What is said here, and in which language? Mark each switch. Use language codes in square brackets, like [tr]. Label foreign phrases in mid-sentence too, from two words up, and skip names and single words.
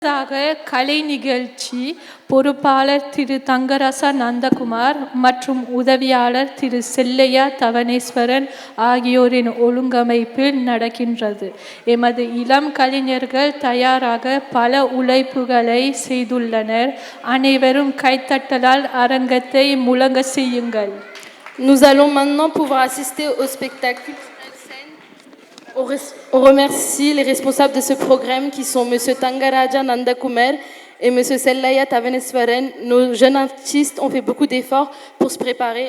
[ta] கலை நிகழ்ச்சி பொறுப்பாளர் திரு தங்கராசா நந்தகுமார் மற்றும் உதவியாளர் திரு செல்லையா தவனேஸ்வரன் ஆகியோரின் ஒழுங்கமைப்பில் நடக்கின்றது. எமது இளம் கலைஞர்கள் தயாராக பல உழைப்புகளை செய்துள்ளனர். அனைவரும் கைத்தட்டலால் அரங்கத்தை முழங்க செய்யுங்கள். [fr] Nous allons maintenant pouvoir assister au spectacle. On remercie les responsables de ce programme qui sont M. Tangaraja Nandakumar et M. Sellaya Tavaneswaran. Nos jeunes artistes ont fait beaucoup d'efforts pour se préparer.